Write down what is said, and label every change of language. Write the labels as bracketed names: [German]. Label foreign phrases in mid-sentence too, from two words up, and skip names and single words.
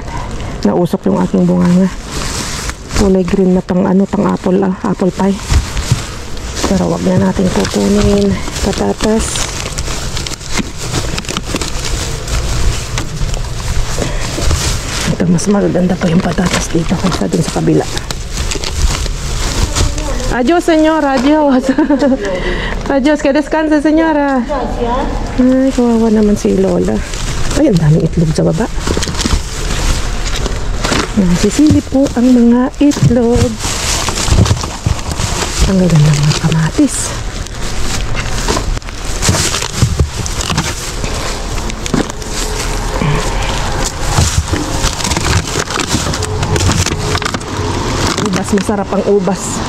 [Filipino] Nausok yung aking bunganga. Kulay green na pang ano, pang apple, [English] apple pie. [Filipino] Pero wag na natin kukunin. Patatas. Ito, mas maganda pa yung patatas dito kaysa dun sa kabila. [Spanish] Adios, señora. Adios. Adios. Que descanse, señora. [Filipino] Ay, kawawa naman si Lola. Ay, ang daming itlog sa baba. Nasisilip po ang mga itlog. Ang ganda ng mga kamatis. Ubas, masarap ang ubas.